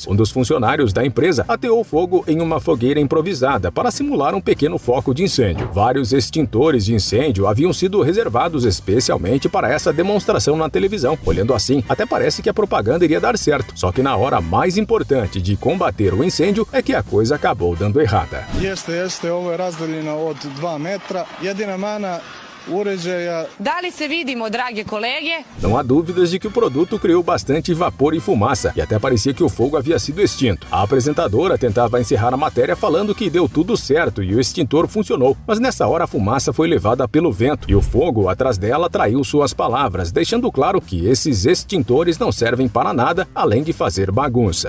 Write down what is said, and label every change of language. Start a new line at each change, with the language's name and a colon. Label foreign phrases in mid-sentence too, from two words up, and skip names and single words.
Portuguese: Um dos funcionários da empresa ateou fogo em uma fogueira improvisada para simular um pequeno foco de incêndio. Vários extintores de incêndio haviam sido reservados especialmente para essa demonstração na televisão. Olhando assim, até parece que a propaganda iria dar certo, só que na hora mais importante de combater o incêndio é que a coisa acabou dando errada.
Serbian: Ovo je razdaljeno od 2 metra, jedina mana uređaja... Da li se vidimo, drage kolege?
Portuguese: Não há dúvidas de que o produto criou bastante vapor e fumaça, e até parecia que o fogo havia sido extinto. A apresentadora tentava encerrar a matéria falando que deu tudo certo e o extintor funcionou, mas nessa hora a fumaça foi levada pelo vento e o fogo atrás dela traiu suas palavras, deixando claro que esses extintores não servem para nada além de fazer bagunça.